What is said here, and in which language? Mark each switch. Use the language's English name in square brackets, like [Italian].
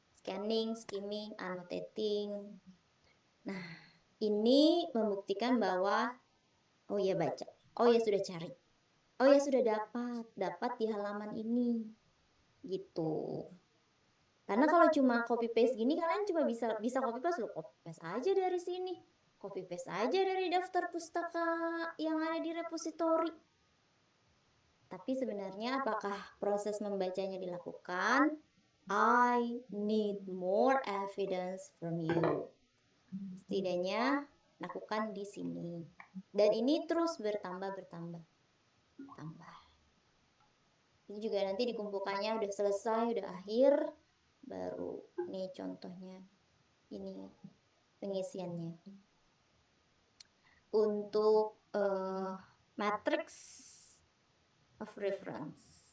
[English] Scanning, skimming, annotating. [Indonesian] Nah, ini membuktikan bahwa oh ya baca. Oh ya sudah cari. Oh ya sudah dapat di halaman ini. Gitu. Karena kalau cuma copy paste gini kalian cuma bisa copy paste lo copy paste aja dari sini. Copy paste aja dari daftar pustaka yang ada di repositori. Tapi sebenarnya apakah proses membacanya dilakukan? [English] I need more evidence from you. [Indonesian] Setidaknya lakukan di sini. Dan ini terus bertambah. Ini juga nanti dikumpulkannya udah selesai, udah akhir, baru nih contohnya. Ini pengisiannya. Untuk matrix of reference.